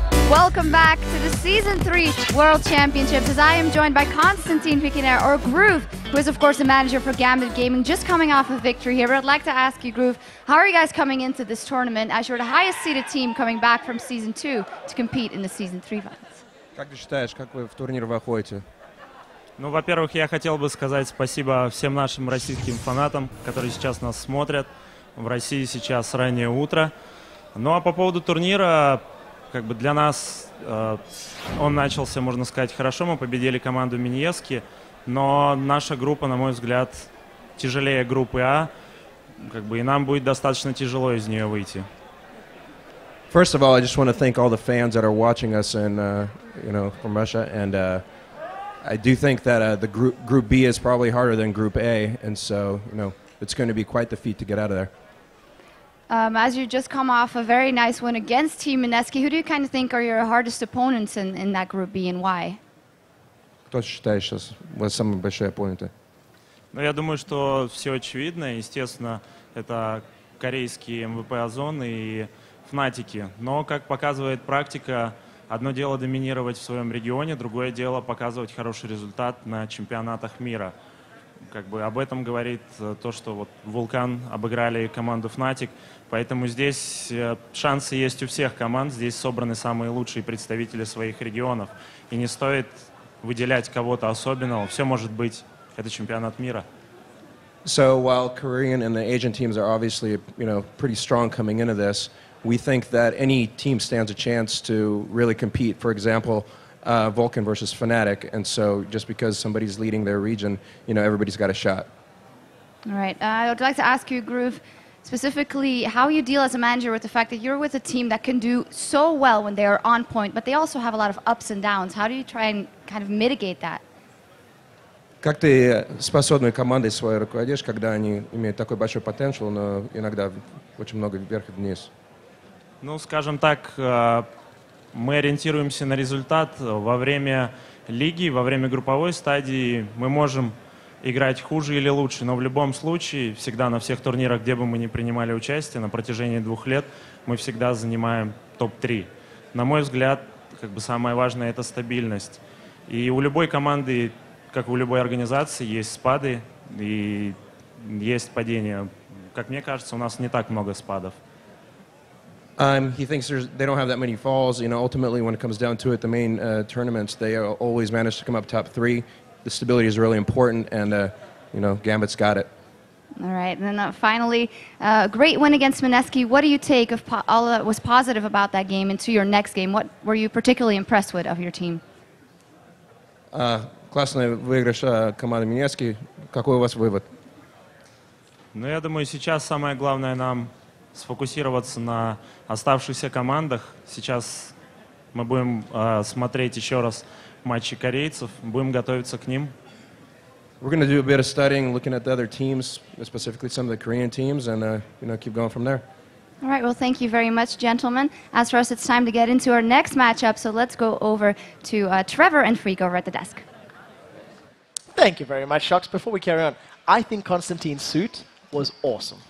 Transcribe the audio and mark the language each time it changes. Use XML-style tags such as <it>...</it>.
<en>welcome back to the Season 3 World Championships as I am joined by Konstantin, Pikiner, or Groove, who is of course the manager for Gambit Gaming, just coming off a victory here. But I'd like to ask you, Groove, how are you guys coming into this tournament as you're the highest seeded team coming back from Season 2 to compete in the Season 3 finals?</en> <ru>Как ты считаешь, как вы в турнир выходите? Ну, во-первых, я хотел бы сказать спасибо всем нашим российским фанатам, которые сейчас нас смотрят. В России сейчас раннее утро. Ну а по поводу турнира, как бы для нас он начался, можно сказать, хорошо. Мы победили команду Миньески, но наша группа, на мой взгляд, тяжелее группы А, как бы, и нам будет достаточно тяжело из нее выйти.</ru> <en>First of all, I just want to thank all the fans that are watching us and from Russia, and I do think that the group B is probably harder than Group A, and so it's going to be quite the feat to get out of there. As you just come off a very nice win against Team Minetsky, who do you kind of think are your hardest opponents in that Group B and why?</en> <ru>Кто считает сейчас у вас самые большие оппоненты? Ну, я думаю, что все очевидно. Естественно, это корейские МВП Озон и Фнатики. Но, как показывает практика, одно дело доминировать в своем регионе, другое дело показывать хороший результат на чемпионатах мира. Как бы об этом говорит то, что вот Вулкан обыграли команду Fnatic, поэтому здесь шансы есть у всех команд, здесь собраны самые лучшие представители своих регионов, и не стоит выделять кого-то особенного, все может быть, это чемпионат мира.</ru> <en>So while Korean and the Asian teams are obviously pretty strong coming into this, we think that any team stands a chance to really compete. For example, Vulcan versus Fnatic, and so just because somebody's leading their region, everybody's got a shot. All right. I would like to ask you, Groove, specifically how you deal as a manager with the fact that you're with a team that can do so well when they are on point, but they also have a lot of ups and downs. How do you try and kind of mitigate that?</en> <ru>Как ты способной командой своей руководишь, когда они имеют такой большой потенциал, но иногда очень много вверх и вниз? Ну, скажем так, мы ориентируемся на результат. Во время лиги, во время групповой стадии мы можем играть хуже или лучше, но в любом случае, всегда на всех турнирах, где бы мы ни принимали участие, на протяжении 2 лет, мы всегда занимаем топ-3. На мой взгляд, как бы самое важное — это стабильность. И у любой команды, как у любой организации, есть спады и есть падения. Как мне кажется, у нас не так много спадов.</ru> <en>He thinks they don't have that many falls. Ultimately, when it comes down to it, the main tournaments, they always manage to come up top 3. The stability is really important, and Gambit's got it. All right, and then finally, great win against Minetsky. What do you take of all that was positive about that game into your next game? What were you particularly impressed with of your team?</en> <ru>Классный выигрыш команды Минецки. Какой у вас вывод? Ну, я думаю, сейчас самое главное нам сфокусироваться на оставшихся командах. Сейчас мы будем смотреть еще раз матчи корейцев, будем готовиться к ним.</ru> <en>We're going to do a bit of studying, looking at the other teams, specifically some of the Korean teams, and keep going from there. All right, well, thank you very much, gentlemen. As for us, it's time to get into our next matchup, so let's go over to Trevor and Freak over at the desk. Thank you very much, Shocks. Before we carry on, I think Konstantin's suit was awesome.</en>